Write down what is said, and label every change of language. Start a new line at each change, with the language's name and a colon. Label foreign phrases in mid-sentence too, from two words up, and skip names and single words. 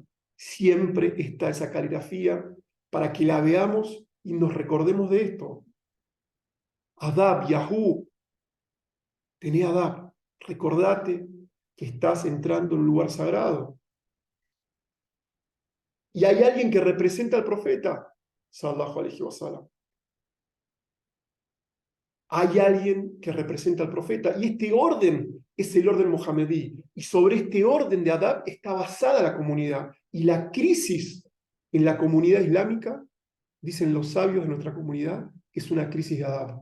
Spanish: Siempre está esa caligrafía para que la veamos y nos recordemos de esto. Adab, Yahú, tené Adab. Recordate que estás entrando en un lugar sagrado. Y hay alguien que representa al profeta,
Arabic: صلى الله عليه وسلم.
Spanish: Hay alguien que representa al profeta, y este orden es el orden mohamedí. Y sobre este orden de Adab está basada la comunidad. Y la crisis en la comunidad islámica, dicen los sabios de nuestra comunidad, es una crisis de Adab.